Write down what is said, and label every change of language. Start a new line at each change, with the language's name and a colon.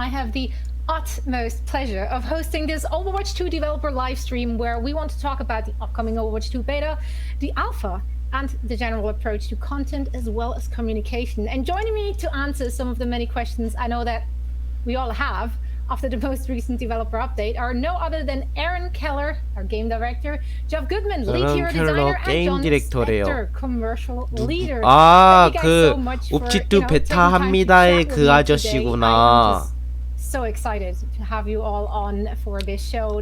English: I have the utmost pleasure of hosting this Overwatch 2 developer live stream where we want to talk about the upcoming Overwatch 2 beta, the alpha, and the general approach to content as well as communication. And joining me to answer some of the many questions I know that we all have after the most recent developer update are no other than Aaron Keller, our game director, Jeff Goodman, lead hero designer, and John Spector, commercial leader.
Korean: 아, 그 옵지2 베타 합니다의 그 아저씨구나.
English: So excited to have you all on for this show.